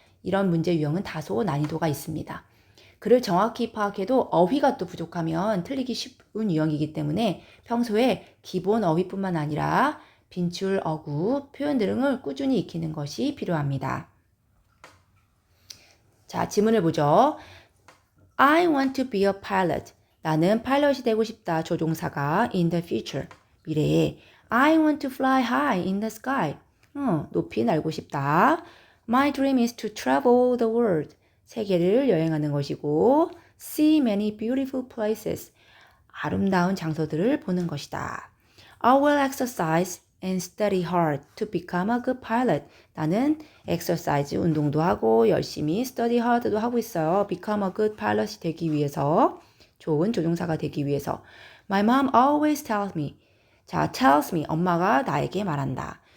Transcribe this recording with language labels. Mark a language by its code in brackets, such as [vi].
[ko] 이런 문제 유형은 다소 난이도가 있습니다. 글을 정확히 파악해도 어휘가 또 부족하면 틀리기 쉬운 유형이기 때문에 평소에 기본 어휘뿐만 아니라 빈줄, 어구, 표현 등을 꾸준히 익히는 것이 필요합니다. 자, 지문을 보죠. [en] I want to be a pilot. [ko] 나는 파일럿이 되고 싶다. [en] 조종사가 in the future. 미래에 I want to fly high in the sky. [ko] 높이 날고 싶다. [en] My dream is to travel the world. [ko] 세계를 여행하는 것이고 [en] see many beautiful places. [ko] 아름다운 장소들을 보는 것이다. [en] I will exercise and study hard to become a good pilot. [ko] 나는 exercise 운동도 하고 열심히 [en] study hard [ko] 도 하고 있어요. [en] become a good pilot [ko] 이 되기 위해서, 좋은 조종사가 되기 위해서. [en] My mom always tells me. [ko] 자, [en] tells me [ko] 엄마가 나에게 말한다.